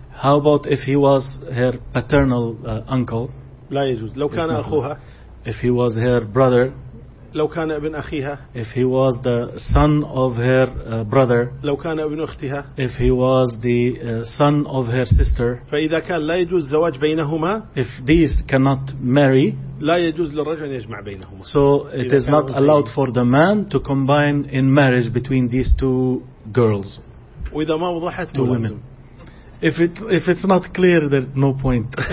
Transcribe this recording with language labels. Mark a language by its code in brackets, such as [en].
[en] How about if he was her paternal uncle? [ar] لا يجوز. لو كان أخوها. [en] If he was her brother. [ar] لو كان ابن أخيها. [en] If he was the son of her brother. [ar] لو كان ابن أختها. [en] If he was the son of her sister. [ar] فإذا كان لا يجوز زواج بينهما. [en] If these cannot marry. [ar] لا يجوز للرجل أن يجمع بينهما. [en] So it is not allowed for the man to combine in marriage between these two girls. [ar] وإذا ما وضحت [en] two women. If it's not clear, there's no point.